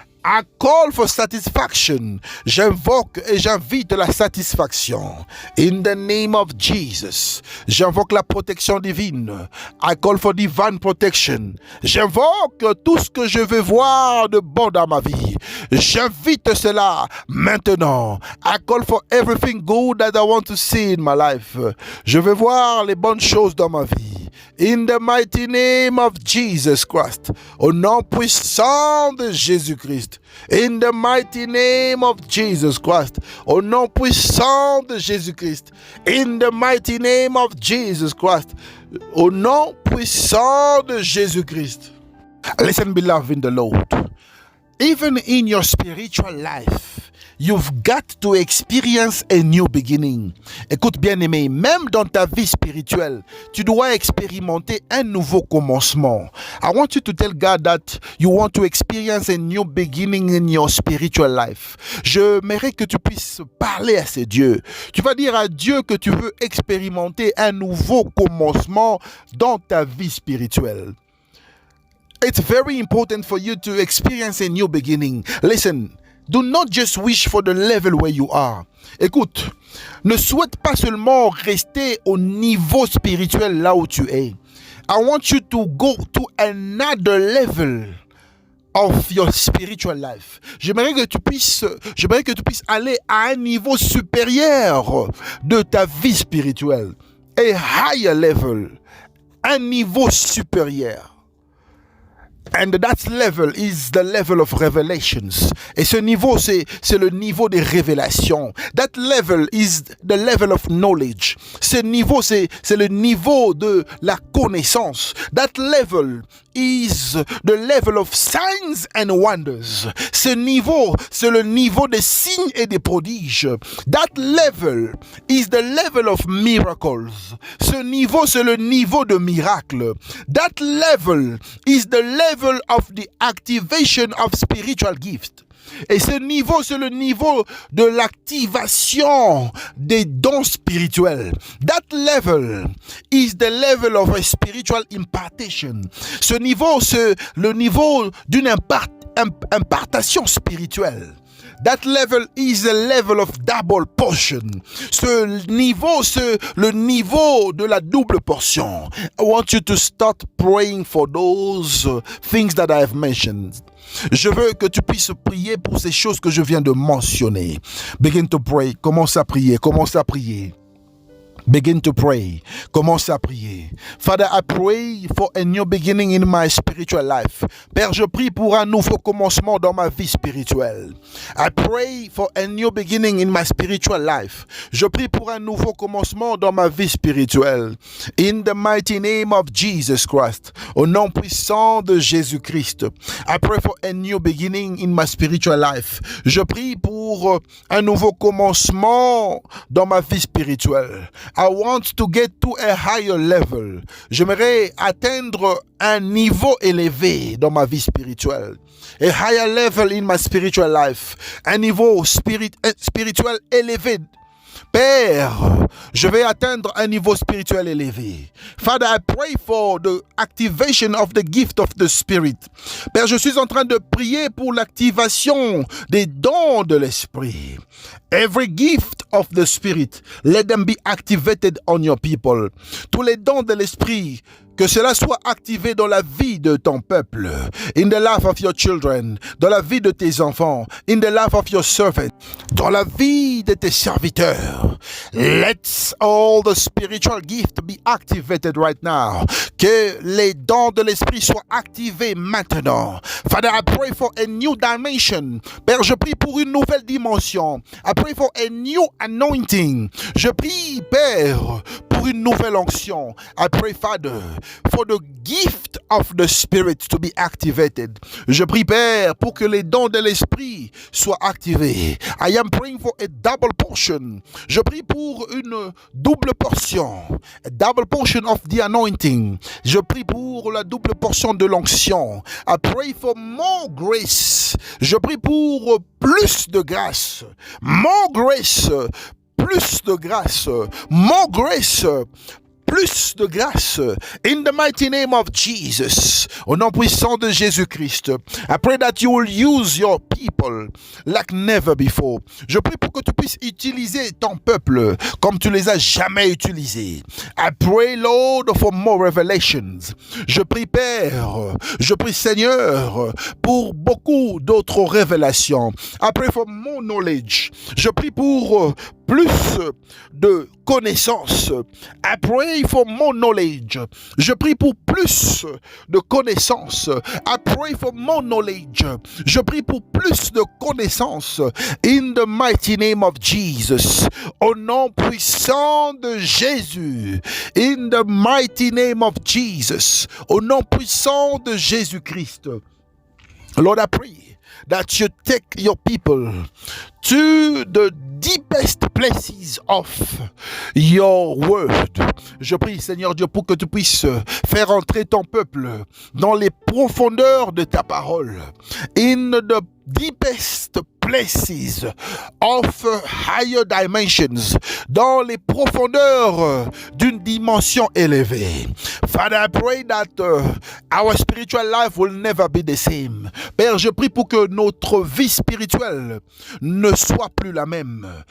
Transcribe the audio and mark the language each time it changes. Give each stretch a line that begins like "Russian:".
English: I call for satisfaction.
French: J'invoque et j'invite la satisfaction.
English: In the name of Jesus.
French: J'invoque la protection divine.
English: I call for divine protection.
French: J'invoque tout ce que je veux voir de bon dans ma vie. J'invite cela maintenant.
English: I call for everything good that I want to see in my life.
French: Je veux voir les bonnes choses dans ma vie.
English: In the mighty name of Jesus Christ.
French: Au nom puissant de Jésus-Christ.
English: In the mighty name of Jesus Christ.
French: Au nom puissant de Jésus-Christ.
English: In the mighty name of Jesus Christ.
French: Au nom puissant de Jésus-Christ.
English: Listen, beloved in the Lord. Even in your spiritual life, you've got to experience a new beginning.
French: Écoute bien aimé, même dans ta vie spirituelle, tu dois expérimenter un nouveau commencement.
English: I want you to tell God that you want to experience a new beginning in your spiritual life.
French: J'aimerais que tu puisses parler à ces dieux. Tu vas dire à Dieu que tu veux expérimenter un nouveau commencement dans ta vie spirituelle.
English: It's very important for you to experience a new beginning. Listen, do not just wish for the level where you are.
French: Écoute, ne souhaite pas seulement rester au niveau spirituel là où tu es.
English: I want you to go to another level of your spiritual life.
French: J'aimerais que tu puisses aller à un niveau supérieur de ta vie spirituelle.
English: A higher level.
French: Un niveau supérieur.
English: And that level is the level of revelations.
French: Et ce niveau, c'est le niveau des révélations.
English: That level is the level of knowledge.
French: Ce niveau, c'est le niveau de la connaissance.
English: That level is the level of signs and wonders.
French: Ce niveau, c'est le niveau des signes et des prodiges.
English: That level is the level of miracles.
French: Ce niveau, c'est le niveau de miracles.
English: That level is the level of the activation of spiritual gifts.
French: Et ce niveau, c'est le niveau de l'activation des dons spirituels.
English: That level is the level of a spiritual impartation.
French: Ce niveau, c'est le niveau d'une impartation spirituelle.
English: That level is a level of double portion.
French: Ce niveau, c'est le niveau de la double portion.
English: I want you to start praying for those things that I have mentioned.
French: Je veux que tu puisses prier pour ces choses que je viens de mentionner.
English: Begin to pray.
French: Commence à prier. Commence à prier.
English: Begin to pray.
French: Commence à prier.
English: Father, I pray for a new beginning in my spiritual life.
French: Père, je prie pour un nouveau commencement dans ma vie spirituelle.
English: I pray for a new beginning in my spiritual life.
French: Je prie pour un nouveau commencement dans ma vie spirituelle.
English: In the mighty name of Jesus Christ.
French: Au nom puissant de Jésus-Christ.
English: I pray for a new beginning in my spiritual life.
French: Je prie pour un nouveau commencement dans ma vie spirituelle.
English: I want to get to a higher level.
French: J'aimerais atteindre un niveau élevé dans ma vie spirituelle.
English: A higher level in my spiritual life.
French: Un niveau spirituel élevé. Père, je vais atteindre un niveau spirituel élevé.
English: Father, I pray for the activation of the gift of the Spirit.
French: Père, je suis en train de prier pour l'activation des dons de l'Esprit.
English: Every gift of the Spirit, let them be activated on your people.
French: Tous les dons de l'Esprit, que cela soit activé dans la vie de ton peuple,
English: in the life of your children,
French: dans la vie de tes enfants,
English: in the life of your servants,
French: dans la vie de tes serviteurs.
English: Let all the spiritual gifts be activated right now.
French: Que les dons de l'esprit soient activés maintenant.
English: Father, I pray for a new dimension.
French: Père, je prie pour une nouvelle dimension.
English: I pray for a new anointing.
French: Je prie, Père, pour une nouvelle onction.
English: I pray, Father, for the gift of the Spirit to be activated.
French: Je prie, Père, pour que les dons de l'esprit soient activés.
English: I am praying for a double portion.
French: Je prie pour une double portion.
English: A double portion of the anointing.
French: Je prie pour la double portion de l'onction.
English: I pray for more grace.
French: Je prie pour plus de grâce.
English: More grace.
French: Plus de grâce.
English: More grace.
French: Plus de grâce.
English: In the mighty name of Jesus.
French: Au nom puissant de Jésus-Christ.
English: I pray that you will use your people like never before.
French: Je prie pour que tu puisses utiliser ton peuple comme tu les as jamais utilisés.
English: I pray, Lord, for more revelations.
French: Je prie, Père, je prie, Seigneur, pour beaucoup d'autres révélations.
English: I pray for more knowledge.
French: Je prie pour plus de connaissances.
English: I pray for more knowledge.
French: Je prie pour plus de connaissances.
English: I pray for more knowledge.
French: Je prie pour plus de connaissances.
English: In the mighty name of Jesus.
French: Au nom puissant de Jésus.
English: In the mighty name of Jesus.
French: Au nom puissant de Jésus-Christ.
English: Lord, I pray that you take your people to the deepest places of your word.
French: Je prie, Seigneur Dieu, pour que tu puisses faire entrer ton peuple dans les profondeurs de ta parole.
English: In the deepest places of higher dimensions,
French: dans les profondeurs d'une dimension élevée.
English: Father, I pray that our spiritual life will never be the same.
French: Père, je prie pour que notre vie spirituelle ne soit plus la même.